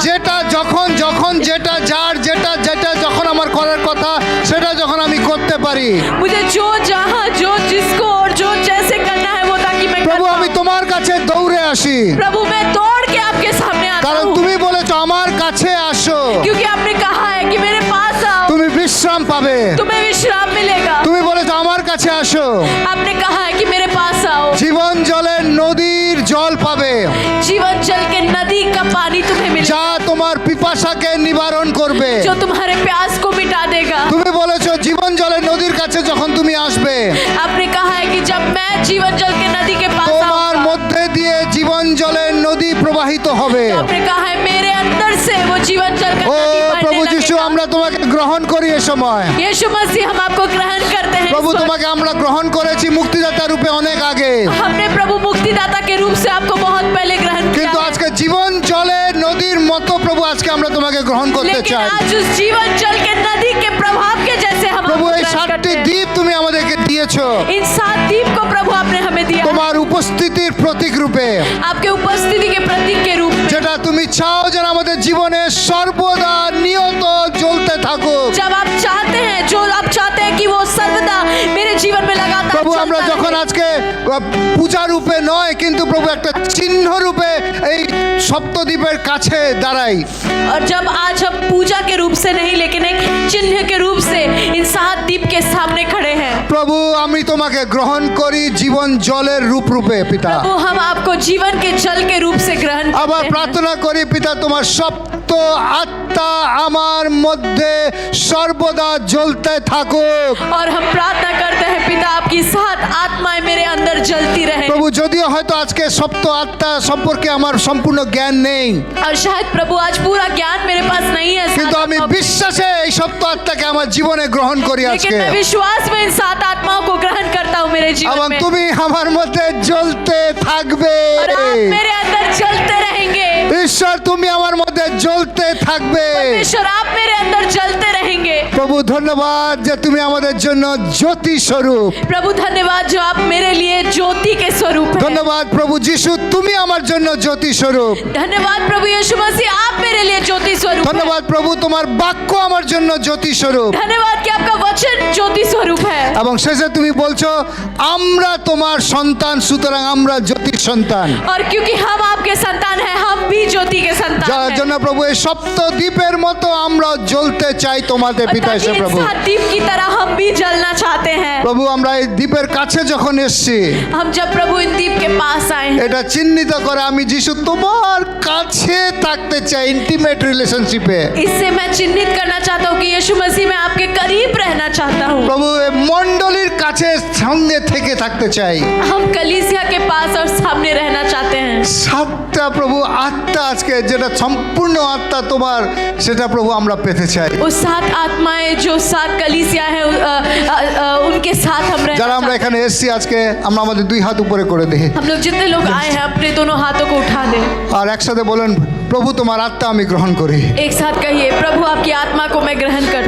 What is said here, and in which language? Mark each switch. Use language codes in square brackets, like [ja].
[bn] যেটা যখন যখন যেটা যার যেটা যেটা যখন আমার করার কথা সেটা যখন আমি করতে পারি। [hi] मुझे जो जहाँ जो जिसको और जो जैसे करना है वो ताकि मैं कर [bn] প্রভু আমি [hi] पाऊँ। [bn] তোমার কাছে দৌড়ে আসি, [hi] प्रभु मैं दौड़ के आपके सामने आता [bn] কারণ [hi] हूँ, [bn] তুমি বলেছো আমার কাছে আসো, [hi] क्योंकि आपने कहा है कि मेरे पास आओ, [bn] তুমি বিশ্রাম পাবে। [hi] तुम्हें विश्राम मिलेगा। [bn] তুমি বলেছো আমার কাছে আসো, [hi] आपने कहा है कि मेरे पास आओ, [bn] জীবন জলের নদীর জল পাবে, [hi] जीवन जल के नदी का पानी तुम्हें मिलेगा, [bn] যা তোমার পিপাসাকে নিবারণ করবে। [hi] जो तुम्हारे प्यास को मिटा देगा। [bn] তুমি বলেছো জীবন জলের নদীর কাছে যখন তুমি আসবে, [hi] आपने कहा है कि जब मैं जीवन जल के नदी के पास [bn] তোমার [hi] आऊंगा, [bn] মধ্যে দিয়ে জীবন জলের নদী প্রবাহিত হবে। [hi] आपने कहा है मेरे अंदर से वो जीवन जल का [bn] ও [hi] नदी बहने [bn] প্রভু যিশু, [hi] लगेगा। [bn] আমরা তোমাকে গ্রহণ করি এ সময়। [hi] यीशु मसीह हम आपको ग्रहण करते हैं। [bn] প্রভু [hi] इस वक्त। [bn] তোমাকে আমরা গ্রহণ করেছি মুক্তিদাতা রূপে অনেক আগে, [hi] हमने प्रभु मुक्तिदाता के रूप से आपको बहुत पहले ग्रहण किया [bn] কিন্তু [hi] है। [bn] আজকে জীবন জলের নদীর মতো প্রভু আজকে আমরা তোমাকে গ্রহণ করতে [hi] लेकिन [bn] চাই। [hi] आज उस जीवन जल के नदी के प्रभाव के जैसे हम [bn] প্রভু [hi] आपको [bn] এই [hi] ग्रहण [bn] 7টি [hi] करते हैं। [bn] দ্বীপ তুমি আমাদেরকে দিয়েছো [hi] इन 7 द्वीप को प्रभु आपने हमें दिया है। [bn] তোমার উপস্থিতির প্রতীক রূপে, [hi] आपके उपस्थिति के प्रतीक के रूप में। [bn] যেটা তুমি চাও যেন আমাদের জীবনে সর্বদা নিয়ত জ্বলতে থাকুক। [hi] जब आप चाहते हैं, जो आप चाहते हैं कि वो सर्वदा मेरे जीवन में लगातार [bn] প্রভু আমরা [hi] चलता [bn] যখন [hi] रहे। [bn] আজকে পূজা রূপে নয় কিন্তু প্রভু একটা চিহ্ন রূপে এই সপ্তদ্বীপের কাছে দাঁড়াই, [hi] और जब आज हम पूजा के रूप से नहीं लेकिन एक चिन्ह के रूप से इन 7 द्वीप के सामने खड़े हैं। [bn] প্রভু আমি তোমাকে গ্রহণ করি জীবন জলের রূপ রূপে পিতা। [hi] प्रभु हम आपको जीवन के जल के रूप से ग्रहण [bn] আবার [hi] करते हैं। [bn] প্রার্থনা করি পিতা তোমার সপ্ত আত্মা আমার মধ্যে সর্বদা জ্বলতে থাকুক। [hi] और हम प्रार्थना करते हैं पिता आपकी 7 आत्माएं मेरे अंदर जलती रहे। [bn] প্রভু যদিও হয়তো আজকে সপ্ত আত্মা সম্পর্কে আমার সম্পূর্ণ জ্ঞান নেই, [hi] और शायद प्रभु आज पूरा ज्ञान मेरे पास नहीं है, [bn] কিন্তু [hi] 7 [bn] আমি [hi] आत्माओं- [bn] বিশ্বাসে এই সপ্ত আত্মাকে আমার জীবনে গ্রহণ করি [hi] लेकिन [bn] আজকে। [hi] मैं विश्वास में इन 7 आत्माओं को ग्रहण करता हूँ मेरे [bn] এবং [hi] जीवन में। [bn] তুমি আমার মধ্যে জ্বলতে থাকবে। [hi] और आप मेरे अंदर चलते रहेंगे। [bn] ঈশ্বর তুমি আমার মধ্যে জ্বলতে থাকবে। [hi] परमेश्वर आप मेरे अंदर जलते रहेंगे। [bn] প্রভু ধন্যবাদ যে তুমি আমাদের জন্য জ্যোতি স্বরূপ। [hi] प्रभु धन्यवाद जो आप मेरे लिए ज्योति के स्वरूप हैं। [bn] ধন্যবাদ প্রভু যিশু তুমি আমার জন্য জ্যোতি স্বরূপ। [hi] धन्यवाद प्रभु यीशु मसीह आप मेरे लिए ज्योति स्वरूप हैं। [bn] ধন্যবাদ প্রভু তোমার বাক্য আমার জন্য জ্যোতি স্বরূপ। [hi] धन्यवाद कि आपका वचन ज्योति स्वरूप है। [bn] এবং শেষে তুমি বলছো আমরা তোমার সন্তান, সুতরাং আমরা জ্যোতির সন্তান। [hi] और क्योंकि हम आपके संतान हैं, हम भी ज्योति के संतान [bn] যার [hi] हैं। [bn] জন্য প্রভু এই সপ্ত দ্বীপের মতো আমরা জ্বলতে চাই তোমাদের [hi] और [bn] পিতা [hi] ताकि [bn] এসে [hi] इस [bn] প্রভু। [hi] सात दीप की तरह हम भी जलना चाहते हैं। [bn] প্রভু আমরা এই দ্বীপের কাছে যখন এসছি, [hi] हम जब प्रभु इन दीप के पास आए हैं, [bn] এটা চিহ্নিত করে আমি যিশু তোমার কাছে থাকতে চাই, [en] Intimate রিলেশনশিপে। [hi] इससे मैं चिन्हित करना चाहता हूँ कि यीशु मसीह में आपके करीब रहना चाहता हूँ। [bn] প্রভু এই মণ্ডলীর কাছে সঙ্গে থেকে থাকতে চাই। [hi] हम कलीसिया के पास और सामने रहना चाहते हैं। [bn] সাতটা প্রভু আত্মা আজকে যেটা সম্পূর্ণ আত্মা তোমার, সেটা প্রভু আমরা পেতে চাই। [hi] वो सात आत्माएं जो सात कलीसिया है उनके साथ हम रहना [bn] যারা আমরা [hi] चाहते [bn] এখানে এসেছি আজকে, আমরা আমাদের দুই হাত উপরে করে দিই [hi] हैं। हम लोग जितने लोग आए हैं अपने दोनों हाथों को उठा दें। [bn] আর একসাথে বলেন, প্রভু তোমার আত্মা আমি গ্রহণ করি। [hi] एक साथ कहिए, प्रभु आपकी आत्मा को मैं ग्रहण करता